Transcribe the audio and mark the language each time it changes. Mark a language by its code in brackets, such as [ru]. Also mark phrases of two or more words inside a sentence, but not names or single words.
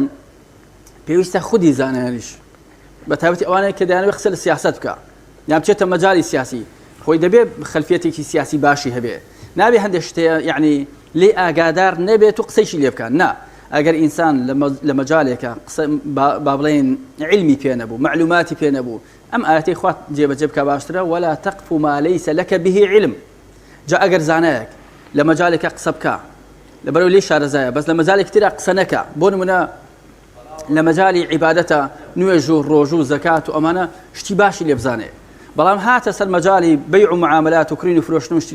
[ckb] پێویستە خودی زانایانیش بە تایبەتی ئەوانەیە کە دەیانەوێت قسە لە سیاست بکە یان بچێتە مەجالی سیاسی خۆی دەبێ خەلفیەتێکی سیاسی باشی هەبێ نابێ هەندێک شتەیە یعنی لێ ئاگادار نەبێت و قسەیشی لێ بکەن نا ئەگەر ئینسان لە مەجالێکە با بڵێن علمی پێ نەبوو معلوماتی پێ نەبوو ئەم ئاەتەی خوات جێبەجێ بکە باشترە [ar] ولا تقف ما ليس لك به علم [ckb] جا ئەگەر زانایەک لە مەجالێکە قسە بکە لەبەرەوە لێ شارەزایە بەس لە مەجالێک ترە قسە نەکە بۆ نمونە لە مەجالی عیبادەتە نوێژ و ڕۆژ و زەکات و ئەمانە شتی باشی لێ بزانێ بەڵام هاتە سەر مەجالی بەیع و معاملات و کڕین و فرۆشتن و شتی